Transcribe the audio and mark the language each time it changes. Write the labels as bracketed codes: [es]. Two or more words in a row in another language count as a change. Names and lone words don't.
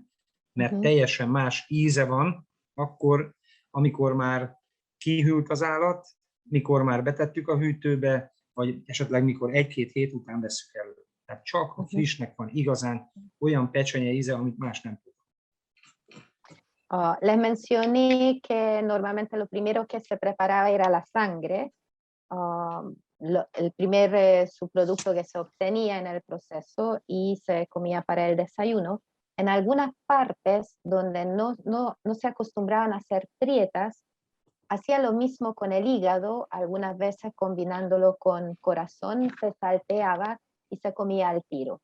[hu] Mert teljesen más íze van akkor, amikor már kihűlt az állat, mikor már betettük a hűtőbe, vagy esetleg mikor 1-2 hét után vesszük elő. Tehát csak a frissnek van igazán olyan pecsenye íze, amit más nem tud. [es] Les mencioné que normalmente lo primero que se preparaba era la sangre, el primer subproducto que se obtenía en el proceso y se comía para el desayuno. En algunas partes donde no se acostumbraban a hacer prietas, hacía lo mismo con el hígado, algunas veces combinándolo con corazón, se salteaba y se comía al tiro.